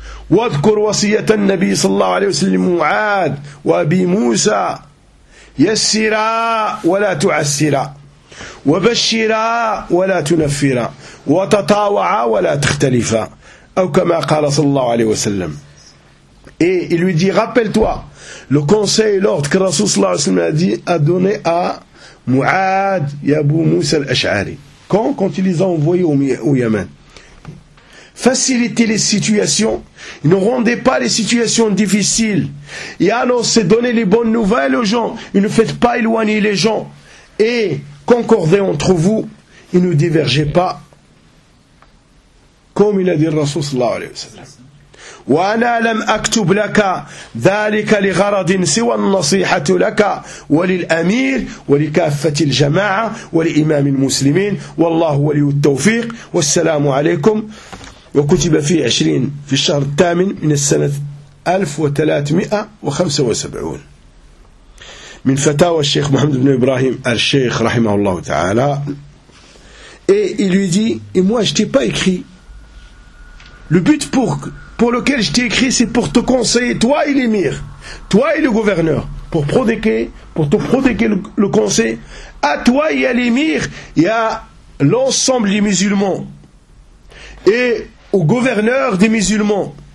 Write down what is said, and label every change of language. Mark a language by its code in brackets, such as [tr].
[ar] واذكر وصية النبي صلى الله عليه وسلم معاذ وأبي موسى يسرا ولا تعسرا وبشرا ولا تنفرا وتطاوعا ولا تختلفا أو كما قال صلى الله عليه وسلم. [fr] Et il lui dit, rappelle-toi le conseil, l'ordre que le Rasoul [ar] صلى الله عليه وسلم [fr] a donné à Mu'ad et Abu Moussa al-Ash'ari. Quand ils les ont envoyés au Yémen, facilitez les situations, ne rendez pas les situations difficiles, et annoncez, donnez les bonnes nouvelles aux gens, et ne faites pas éloigner les gens, et concordez entre vous, et ne divergez pas, comme il a dit le Rasoul sallallahu alayhi wa sallam. [ar] وأنا لم أكتب لك ذلك لغرض سوى النصيحة لك وللأمير ولكافة الجماعة ولإمام المسلمين والله ولي التوفيق والسلام عليكم. وكتب في 20 في الشهر الثامن من السنة 1375 من فتاوى الشيخ محمد بن إبراهيم الشيخ رحمه الله تعالى. [fr] Et il lui dit, et moi je t'ai pas écrit. Le but pour lequel je t'ai écrit, c'est pour te conseiller, toi et l'émir, toi et le gouverneur, pour te prodiguer le conseil, à toi et à l'émir, et à l'ensemble des musulmans, et au gouverneur des musulmans.